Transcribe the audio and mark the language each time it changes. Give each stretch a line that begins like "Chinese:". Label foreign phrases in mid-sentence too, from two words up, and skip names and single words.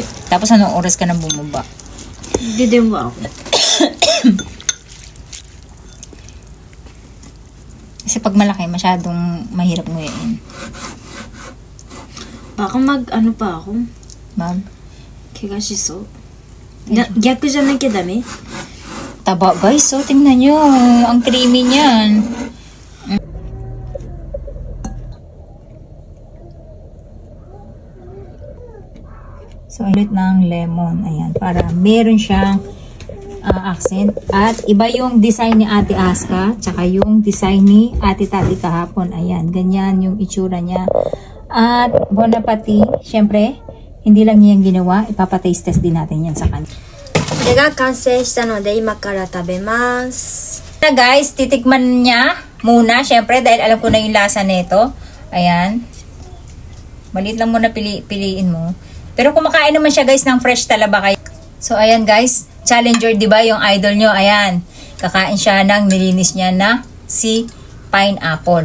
Filipino: Tapos anong oras ka nang bumaba? Hindi din ba ako? Kasi pag malaki, masyadong mahirap nguyain. Baka ano pa ako? Mag? Kegashiso.
Japanese: Gyakuじゃなきゃダメ?
Filipino: Taba guys, so tingnan nyo. Ang creamy niyan. So, ulit ng lemon. Ayan, para meron siyang accent. At iba yung design ni Ate Aska, tsaka yung design ni Ate Tati kahapon. Ayan, ganyan yung itsura niya. At
French: Bon Appetit,
Filipino: syempre, hindi lang niya yung ginawa, ipapataste test din natin yan sa kanya.
Japanese: これが完成したので今から食べます。
Filipino: Na guys, titikman niya muna, syempre, dahil alam ko na yung lasa nito. Ayan. Maliit lang muna piliin mo. Pero kumakain naman siya guys ng fresh talaba kayo. So ayan guys, Challenger, di ba yung idol nyo? Ayan, kakain siya ng nilinis niya na si pineapple.